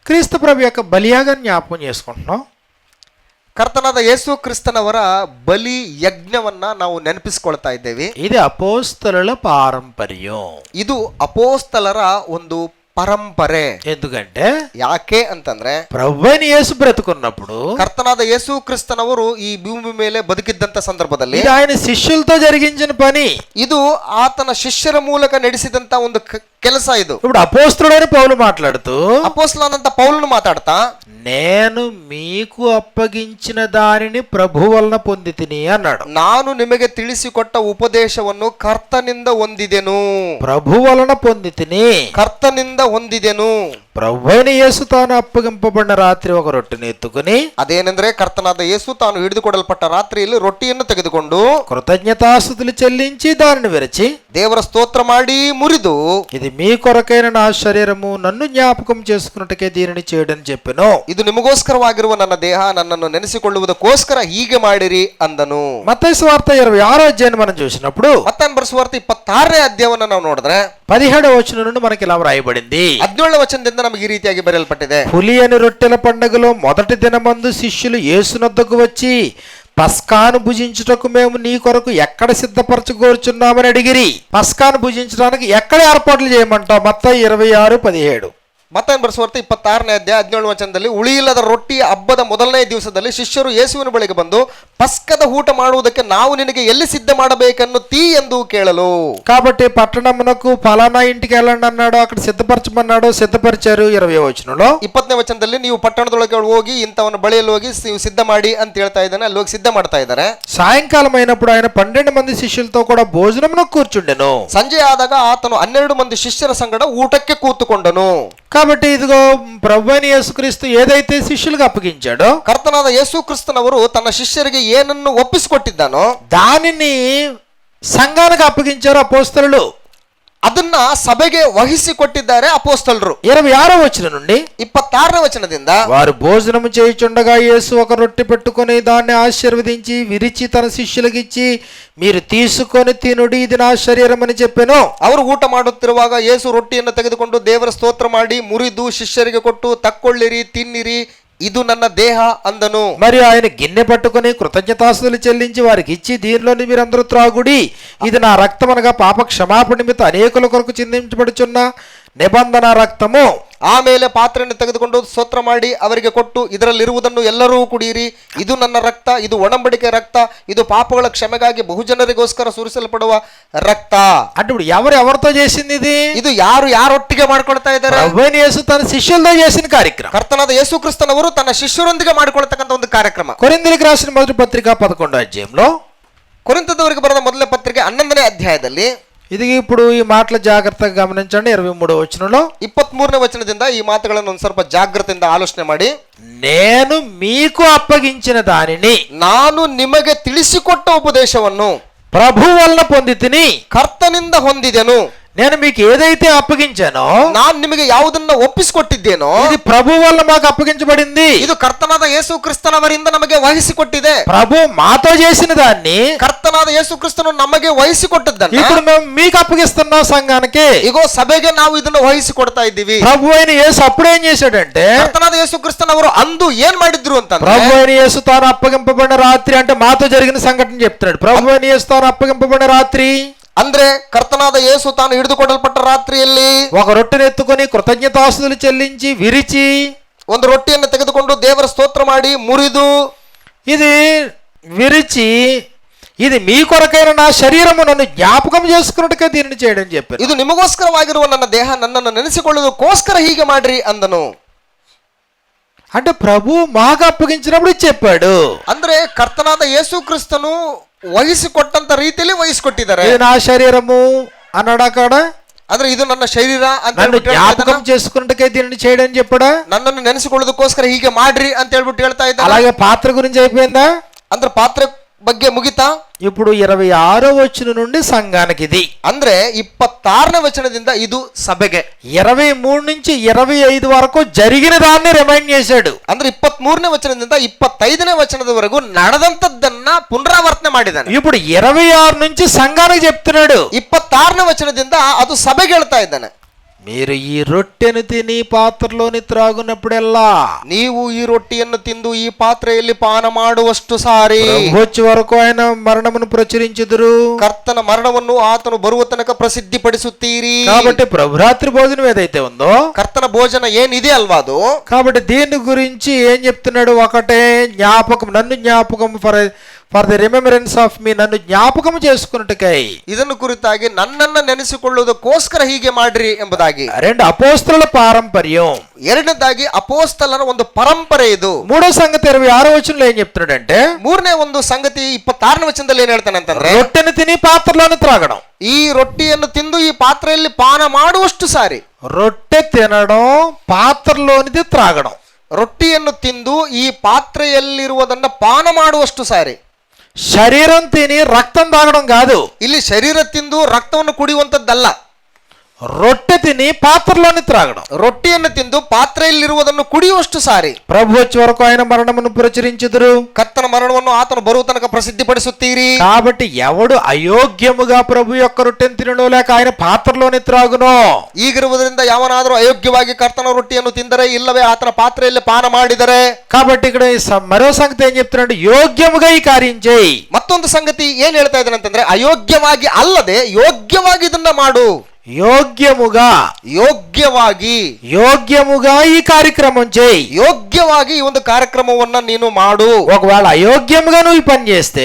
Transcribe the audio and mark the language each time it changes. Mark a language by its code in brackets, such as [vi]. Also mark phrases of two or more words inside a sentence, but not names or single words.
[te] క్రీస్తు ప్రభు యొక్క బలియాగాన్ని జ్ఞాపకం చేసుకుంటున్నాం. [kn] ಕರ್ತನಾದ ಯೇಸು ಕ್ರಿಸ್ತನವರ ಬಲಿ ಯಜ್ಞವನ್ನ ನಾವು ನೆನಪಿಸಿಕೊಳ್ತಾ ಇದ್ದೇವೆ. [te] ఇది అపోస్తలుల పారంపర్యం. [kn] ಇದು ಅಪೋಸ್ತಲರ ಒಂದು ಪರಂಪರೆ. [te] ఎందుకంటే [kn] ಯಾಕೆ ಅಂತಂದ್ರೆ [te] ప్రభువైన యేసు బ్రతుకున్నప్పుడు, [kn] ಕರ್ತನಾದ ಯೇಸು ಕ್ರಿಸ್ತನವರು ಈ ಭೂಮಿ ಮೇಲೆ ಬದುಕಿದ್ದಂತ ಸಂದರ್ಭದಲ್ಲಿ [te] ఇది ఆయన శిష్యులతో జరిగించిన పని. [kn] ಇದು ಆತನ ಶಿಷ್ಯರ ಮೂಲಕ ನಡೆಸಿದಂತ ಒಂದು ಕೆಲಸ. ಇದು [te] ఇప్పుడు అపోస్తలుడైన పౌలు మాట్లాడుతూ, [kn] ಅಪೊಸ್ತಲನಾದಂತ ಪೌಲನು ಮಾತಾಡ್ತಾ, [te] నేను మీకు అప్పగించిన దానిని ప్రభు వలన పొందితిని అన్నాడు. [kn] ನಾನು ನಿಮಗೆ ತಿಳಿಸಿಕೊಟ್ಟ ಉಪದೇಶವನ್ನು ಕರ್ತನಿಂದ ಹೊಂದಿದೆನು. [te] ప్రభు వలన పొందితిని, [kn] ಕರ್ತನಿಂದ ಹೊಂದಿದೆನು. [te] ప్రభువైన యేసు తాను అప్పగింపబడిన రాత్రి ఒక రొట్టెని ఎత్తుకుని, [kn] ಅದೇನೆಂದ್ರೆ ಕರ್ತನಾದ ಯೇಸು ತಾನು ಹಿಡಿದುಕೊಡಲ್ಪಟ್ಟ ರಾತ್ರಿಯಲ್ಲಿ ರೊಟ್ಟಿಯನ್ನು ತೆಗೆದುಕೊಂಡು [te] కృతజ్ఞతాస్తుతులు చెల్లించి దానిని విరచి, [kn] ದೇವರ ಸ್ತೋತ್ರ ಮಾಡಿ ಮುರಿದು, [te] ఇది మీ కొరకైన నా శరీరము, నన్ను జ్ఞాపకం చేసుకున్నట్టుకే దీనిని చేయడని చెప్పెను. [kn] ಇದು ನಿಮಗೋಸ್ಕರವಾಗಿರುವ ನನ್ನ ದೇಹ, ನನ್ನನ್ನು ನೆನೆಸಿಕೊಳ್ಳುವುದಕ್ಕೋಸ್ಕರ ಹೀಗೆ ಮಾಡಿರಿ ಅಂದನು. [te] మత్తయి సువార్త 26వ అధ్యాయాన్ని మనం చూసినప్పుడు, [kn] ಮತ್ತಾಯನ ಬರೆಸುವಾರ್ತೆ 26ನೇ ಅಧ್ಯಾಯವನ್ನು ನಾವು ನೋಡಿದ್ರೆ [te] 17వ వచనం నుండి మనకి ఇలా వ్రాయబడింది. [kn] 17ನೇ ವಚನದಿಂದ ನಮಗೆ ಈ ರೀತಿಯಾಗಿ ಬರೆಯಲ್ಪಟ್ಟಿದೆ. [te] పులియని రొట్టెల పండుగలో మొదటి దినమందు శిష్యులు యేసునొద్దకు వచ్చి, పస్కాను భుజించుటకు మేము నీ కొరకు ఎక్కడ సిద్ధపరచుకోరుచున్నామని అడిగిరి. పస్కాను భుజించడానికి ఎక్కడ ఏర్పాట్లు చేయమంటావు? మత్తయి 26:17. [kn] ಮತ್ತಾಯನ ಬರೆಸುವಾರ್ತೆ 26ನೇ ಅಧ್ಯಾಯ 17ನೇ ವಚನದಲ್ಲಿ, ಉಳಿಯಿಲ್ಲದ ರೊಟ್ಟಿಯ ಹಬ್ಬದ ಮೊದಲನೇ ದಿವಸದಲ್ಲಿ ಶಿಷ್ಯರು ಯೇಸುವಿನ ಬಳಿಗೆ ಬಂದು, ಪಸ್ಕದ ಊಟ ಮಾಡುವುದಕ್ಕೆ ನಾವು ನಿನಗೆ ಎಲ್ಲಿ ಸಿದ್ಧ ಮಾಡಬೇಕನ್ನುತ್ತೀ ಎಂದು ಕೇಳಲು. [te] కాబట్టి పట్టణమునకు ఫలానా ఇంటికి వెళ్ళండి అన్నాడు, అక్కడ సిద్ధపరచమన్నాడు, సిద్ధపరిచారు. 20వ వచనంలో [kn] 20ನೇ ವಚನದಲ್ಲಿ, ನೀವು ಪಟ್ಟಣದೊಳಗೆ ಹೋಗಿ ಇಂಥವನ ಬಳಿಯಲ್ಲಿ ಹೋಗಿ ನೀವು ಸಿದ್ಧ ಮಾಡಿ ಅಂತ ಹೇಳ್ತಾ ಇದ್ದಾನೆ. ಅಲ್ಲಿ ಹೋಗಿ ಸಿದ್ಧ ಮಾಡ್ತಾ ಇದ್ದಾರೆ. [te] సాయంకాలం అయినప్పుడు ఆయన 12 మంది శిష్యులతో కూడా భోజనమునకు కూర్చుండెను. [kn] ಸಂಜೆ ಆದಾಗ ಆತನು 12 ಮಂದಿ ಶಿಷ್ಯರ ಸಂಗಡ ಊಟಕ್ಕೆ ಕೂತುಕೊಂಡನು. [te] కాబట్టి ఇదిగో ప్రభువైన యేసుక్రీస్తు ఏదైతే శిష్యులకు అప్పగించాడో, [kn] ಕರ್ತನಾದ ಯೇಸು ಕ್ರಿಸ್ತನವರು ತನ್ನ ಶಿಷ್ಯರಿಗೆ ಏನನ್ನು ಒಪ್ಪಿಸಿಕೊಟ್ಟಿದ್ದಾನೋ [te] దానిని సంఘానికి అప్పగించారు అపోస్తలులు. [kn] ಅದನ್ನ ಸಭೆಗೆ ವಹಿಸಿಕೊಟ್ಟಿದ್ದಾರೆ ಅಪೋಸ್ತಲರು. [te] 26వ వచనం నుండి [kn] 26ನೇ ವಚನದಿಂದ, [te] వారు భోజనము చేయుచుండగా యేసు ఒక రొట్టె పెట్టుకొని దాన్ని ఆశీర్వదించి విరిచి తన శిష్యులకు ఇచ్చి, మీరు తీసుకొని తినుడి, ఇది నా శరీరం అని చెప్పెను. [kn] ಅವರು ಊಟ ಮಾಡುತ್ತಿರುವಾಗ ಯೇಸು ರೊಟ್ಟಿಯನ್ನು ತೆಗೆದುಕೊಂಡು ದೇವರ ಸ್ತೋತ್ರ ಮಾಡಿ ಮುರಿದು ಶಿಷ್ಯರಿಗೆ ಕೊಟ್ಟು, ತಕ್ಕೊಳ್ಳಿರಿ, ತಿನ್ನಿರಿ, ಇದು ನನ್ನ ದೇಹ ಅಂದನು. [te] మరి ఆయన గిన్నె పట్టుకుని కృతజ్ఞతాస్తుతులు చెల్లించి వారికి ఇచ్చి, దీనిలోని మీరందరూ త్రాగుడి, ఇది నా రక్తం అనగా పాప క్షమాపణ నిమిత్తం అనేకుల కొరకు చిందించబడుచున్న నిబంధన రక్తము. [kn] ಆಮೇಲೆ ಪಾತ್ರೆಯನ್ನು ತೆಗೆದುಕೊಂಡು ಸ್ತೋತ್ರ ಮಾಡಿ ಅವರಿಗೆ ಕೊಟ್ಟು, ಇದರಲ್ಲಿರುವುದನ್ನು ಎಲ್ಲರೂ ಕುಡಿಯಿರಿ, ಇದು ನನ್ನ ರಕ್ತ, ಇದು ಒಡಂಬಡಿಕೆ ರಕ್ತ, ಇದು ಪಾಪಗಳ ಕ್ಷಮೆಗಾಗಿ ಬಹುಜನರಿಗೋಸ್ಕರ ಸುರಿಸಲ್ಪಡುವ ರಕ್ತ. [te] అంటే ఇప్పుడు ఎవరితో చేసింది ఇది? [kn] ಇದು ಯಾರೊಟ್ಟಿಗೆ ಮಾಡ್ಕೊಳ್ತಾ ಇದ್ದಾರೆ? [te] ప్రభువైన యేసు తన శిష్యులతో చేసిన కార్యక్రమం. [kn] ಕರ್ತನಾದ ಯೇಸು ಕ್ರಿಸ್ತನವರು ತನ್ನ ಶಿಷ್ಯರೊಂದಿಗೆ ಮಾಡಿಕೊಳ್ತಕ್ಕಂಥ ಒಂದು ಕಾರ್ಯಕ್ರಮ. [te] కొరింథీయులకు రాసిన మొదటి పత్రిక 11వ అధ్యాయంలో, [kn] ಕೊರಿಂಥದವರಿಗೆ ಬರೆದ ಮೊದಲನೇ ಪತ್ರಿಕೆ 11ನೇ ಅಧ್ಯಾಯದಲ್ಲಿ, [te] ఇది ఇప్పుడు ఈ మాటలు జాగ్రత్తగా గమనించండి. 23వ వచనంలో [kn] 23ನೇ ವಚನದಿಂದ ಈ ಮಾತುಗಳನ್ನು ಒಂದು ಸ್ವಲ್ಪ ಜಾಗೃತಿಯಿಂದ ಆಲೋಚನೆ ಮಾಡಿ, [te] నేను మీకు అప్పగించిన దానిని, [kn] ನಾನು ನಿಮಗೆ ತಿಳಿಸಿಕೊಟ್ಟ ಉಪದೇಶವನ್ನು [te] ప్రభు వలన పొందితిని, [kn] ಕರ್ತನಿಂದ ಹೊಂದಿದೆನು. [te] నేను మీకు ఏదైతే అప్పగించానో, [kn] ನಾನು ನಿಮಗೆ ಯಾವುದನ್ನ ಒಪ್ಪಿಸಿಕೊಟ್ಟಿದ್ದೇನೋ [te] ఇది ప్రభు వల్ల మాకు అప్పగించబడింది. [kn] ಇದು ಕರ್ತನಾದ ಯೇಸು ಕ್ರಿಸ್ತನವರಿಂದ ನಮಗೆ ವಹಿಸಿಕೊಟ್ಟಿದೆ. [te] ప్రభు మాతో చేసిన దాన్ని [kn] ಕರ್ತನಾದ ಯೇಸು ಕ್ರಿಸ್ತನು ನಮಗೆ ವಹಿಸಿಕೊಟ್ಟದ್ದನ್ನು [te] ఇప్పుడు మేము మీకు అప్పగిస్తున్నాం సంఘానికి. [kn] ಈಗ ಸಭೆಗೆ ನಾವು ಇದನ್ನು ವಹಿಸಿಕೊಡ್ತಾ ಇದ್ದೀವಿ. [te] ప్రభు అయిన యేసు అప్పుడు ఏం చేశాడంటే, [kn] ಕರ್ತನಾದ ಯೇಸು ಕ್ರಿಸ್ತನವರು ಅಂದು ಏನ್ ಮಾಡಿದ್ರು ಅಂತ, [te] ప్రభు అయిన యేసు తాను అప్పగింపబడిన రాత్రి, అంటే మాతో జరిగిన సంఘటన చెప్తున్నాడు. ప్రభు అయిన యేసు తాను అప్పగింపబడిన రాత్రి [kn] ಅಂದ್ರೆ ಕರ್ತನಾದ ಯೇಸು ತಾನು ಹಿಡಿದುಕೊಡಲ್ಪಟ್ಟ ರಾತ್ರಿಯಲ್ಲಿ [te] ఒక రొట్టెను ఎత్తుకొని కృతజ్ఞతాస్తుతులు చెల్లించి విరిచి [kn] ಒಂದು ರೊಟ್ಟಿಯನ್ನು ತೆಗೆದುಕೊಂಡು ದೇವರ ಸ್ತೋತ್ರ ಮಾಡಿ ಮುರಿದು, [te] ఇది విరిచి, ఇది మీ కొరకైన నా శరీరము, నన్ను జ్ఞాపకం చేసుకున్నట్టుగా దీనిని చేయడం చెప్పారు. [kn] ಇದು ನಿಮಗೋಸ್ಕರವಾಗಿರುವ ನನ್ನ ದೇಹ, ನನ್ನನ್ನು ನೆನೆಸಿಕೊಳ್ಳುವುದಕ್ಕೋಸ್ಕರ ಹೀಗೆ ಮಾಡ್ರಿ ಅಂದನು. [te] అంటే ప్రభు మాకు అప్పగించినప్పుడు చెప్పాడు. [kn] ಅಂದ್ರೆ ಕರ್ತನಾದ ಯೇಸು ಕ್ರಿಸ್ತನು ವಹಿಸಿಕೊಟ್ಟಂತ ರೀತಿಯಲ್ಲಿ ವಹಿಸಿಕೊಟ್ಟಿದ್ದಾರೆ. [te] ఇది నా శరీరము అన్నాడు అక్కడ. [kn] ಅಂದ್ರೆ ಇದು ನನ್ನ ಶರೀರ ಅಂತ [te] నన్ను జ్ఞాపకం చేసుకున్నట్టుగా దీనిని చేయడం చెప్పాడా? [kn] ನನ್ನನ್ನು ನೆನೆಸಿಕೊಳ್ಳೋದಕ್ಕೋಸ್ಕರ ಹೀಗೆ ಮಾಡ್ರಿ ಅಂತ ಹೇಳ್ಬಿಟ್ಟು ಹೇಳ್ತಾ ಇದ್ದಾರೆ. [te] అలాగే పాత్ర గురించి అయిపోయిందా? [kn] ಅಂದ್ರೆ ಪಾತ್ರೆ ಬಗ್ಗೆ ಮುಗಿತಾ? [te] ఇప్పుడు 26వ వచనం నుండి సంఘానికి ఇది. [kn] ಅಂದ್ರೆ 26ನೇ ವಚನದಿಂದ ಇದು ಸಭೆಗೆ, [te] 23 నుంచి 25 వరకు జరిగిన దాన్ని రిమైండ్ చేశాడు. [kn] ಅಂದ್ರೆ 23ನೇ ವಚನದಿಂದ 25ನೇ ವಚನದವರೆಗೂ ನಡೆದಂತದ್ದನ್ನ ಪುನರಾವರ್ತನೆ ಮಾಡಿದ್ದಾನೆ. [te] ఇప్పుడు 26 నుంచి సంఘానికి చెప్తున్నాడు. [kn] 26ನೇ ವಚನದಿಂದ ಅದು ಸಭೆಗೆ ಹೇಳ್ತಾ ಇದ್ದಾನೆ. [te] మీరు ఈ రొట్టెను తిని పాత్రలోని త్రాగునప్పుడెల్లా [kn] ನೀವು ಈ ರೊಟ್ಟಿಯನ್ನು ತಿಂದು ಈ ಪಾತ್ರೆಯಲ್ಲಿ ಪಾನ ಮಾಡುವಷ್ಟು ಸಾರಿ [te] ప్రభు వచ్చే వరకు ఆయన మరణమును ప్రచురించుదురు. [kn] ಕರ್ತನ ಮರಣವನ್ನು ಆತನು ಬರುವ ತನಕ ಪ್ರಸಿದ್ಧಿ ಪಡಿಸುತ್ತೀರಿ. [te] కాబట్టి ప్రభురాత్రి భోజనం ఏదైతే ఉందో, [kn] ಕರ್ತನ ಭೋಜನ ಏನಿದೆ ಅಲ್ವಾ ಅದು, [te] కాబట్టి దీని గురించి ఏం చెప్తున్నాడు? ఒకటే జ్ఞాపకం, నన్ను జ్ఞాపకం [en] for the remembrance of me, [te] నన్ను జ్ఞాపకం చేసుకున్నట్టుకై. [kn] ಇದನ್ನು ಕುರಿತಾಗಿ ನನ್ನನ್ನ ನೆನೆಸಿಕೊಳ್ಳುವುದಕ್ಕೋಸ್ಕರ ಹೀಗೆ ಮಾಡ್ರಿ ಎಂಬುದಾಗಿ. [te] రెండు అపోస్తలుల పారంపర్యం. [kn] ಎರಡನೇದಾಗಿ ಅಪೋಸ್ತಲನ ಒಂದು ಪರಂಪರೆ ಇದು. [te] మూడో సంగతి 26వ వచనంలో ఏం చెప్తున్నాడంటే, [kn] ಮೂರನೇ ಒಂದು ಸಂಗತಿ 26ನೇ ವಚನದಲ್ಲಿ ಏನ್ ಹೇಳ್ತಾನೆ ಅಂತಂದ್ರೆ, [te] రొట్టెను తిని పాత్రలోని త్రాగడం. [kn] ಈ ರೊಟ್ಟಿಯನ್ನು ತಿಂದು ಈ ಪಾತ್ರೆಯಲ್ಲಿ ಪಾನ ಮಾಡುವಷ್ಟು ಸಾರಿ. [te] రొట్టె తినడం, పాత్రలోనిది త్రాగడం. [kn] ರೊಟ್ಟಿಯನ್ನು ತಿಂದು ಈ ಪಾತ್ರೆಯಲ್ಲಿರುವುದನ್ನ ಪಾನ ಮಾಡುವಷ್ಟು ಸಾರಿ. [te] శరీరం తిని రక్తం తాగడం కాదు, [kn] ಇಲ್ಲಿ ಶರೀರ ತಿಂದು ರಕ್ತವನ್ನು ಕುಡಿಯುವಂತದ್ದಲ್ಲ. [te] రొట్టె తిని పాత్రలోని త్రాగడం. [kn] ರೊಟ್ಟಿಯನ್ನು ತಿಂದು ಪಾತ್ರೆಯಲ್ಲಿರುವುದನ್ನು ಕುಡಿಯುವಷ್ಟು ಸಾರಿ. [te] ప్రభు వచ్చే వరకు ఆయన మరణమును ప్రచురించుదురు. [kn] ಕರ್ತನ ಮರಣವನ್ನು ಆತನು ಬರುವ ತನಕ ಪ್ರಸಿದ್ಧಿಪಡಿಸುತ್ತೀರಿ. [te] కాబట్టి ఎవడు అయోగ్యముగా ప్రభు యొక్క రొట్టెను తినడో లేక ఆయన పాత్రలోని త్రాగునో, [kn] ಈಗಿರುವುದರಿಂದ ಯಾವನಾದರೂ ಅಯೋಗ್ಯವಾಗಿ ಕರ್ತನ ರೊಟ್ಟಿಯನ್ನು ತಿಂದರೆ ಇಲ್ಲವೇ ಆತನ ಪಾತ್ರೆಯಲ್ಲಿ ಪಾನ ಮಾಡಿದರೆ. [te] కాబట్టి ఇక్కడ మరో సంగతి ఏం చెప్తున్నాడు? యోగ్యముగా ఈ కార్యం చేయి. [kn] ಮತ್ತೊಂದು ಸಂಗತಿ ಏನ್ ಹೇಳ್ತಾ ಇದ್ದಾನೆ ಅಂತಂದ್ರೆ, ಅಯೋಗ್ಯವಾಗಿ ಅಲ್ಲದೆ ಯೋಗ್ಯವಾಗಿ ಇದನ್ನ ಮಾಡು. [te] యోగ్యముగా, యోగ్యముగా ఈ కార్యక్రమం చేయి. [kn] ಯೋಗ್ಯವಾಗಿ ಈ ಒಂದು ಕಾರ್ಯಕ್ರಮವನ್ನ ನೀನು ಮಾಡು. [te] ఒకవేళ అయోగ్యముగా నువ్వు ఈ పని చేస్తే,